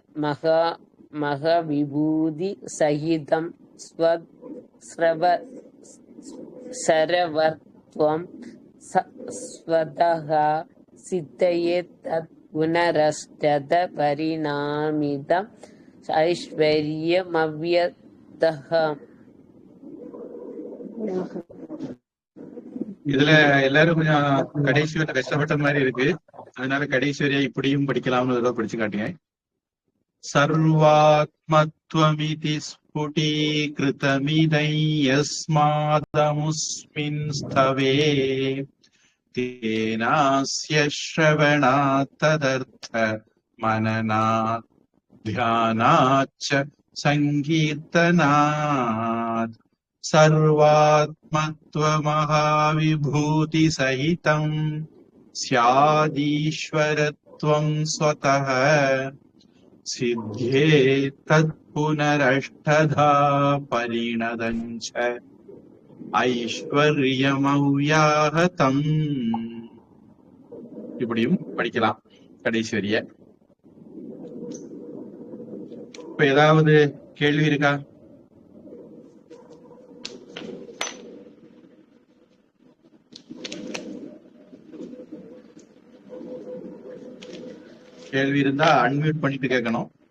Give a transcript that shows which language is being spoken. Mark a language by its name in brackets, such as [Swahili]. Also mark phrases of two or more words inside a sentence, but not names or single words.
[Sanskrit] महाविभूति सहितं सर्वत्वं स्वतः सिद्धये तत् पुनरष्टद परिणामितम् ऐश्वर्यमव्यदः. [Tamil] இதுல எல்லாரும் கொஞ்சம் கடைசி வரை கஷ்டப்பட்ட மாதிரி இருக்கு. அதனால கடைசி வரையா இப்படியும் படிக்கலாம்னு ஏதோ படிச்சு காட்டுங்க. [Sanskrit] सर्वात्मत्वमिति स्फुटीकृतमिदं यस्मादमुष्मिंस्तवे तेनास्य श्रवणात् तदर्थ मननात् ध्यानाच्च सङ्कीर्तनात् सर्वात्मत्वमहाविभूतिसहितं स्यादीश्वरत्वं स्वतः सिद्धे तत्पुनरष्टधा परिणतञ्च ஐஸ்வர்யமவ்யாஹதம். [Tamil] இப்படியும் படிக்கலாம் கடைசி வரிய. இப்ப ஏதாவது கேள்வி இருக்கா? கேள்வி இருந்தா அன்மியூட் பண்ணிட்டு கேட்கணும்.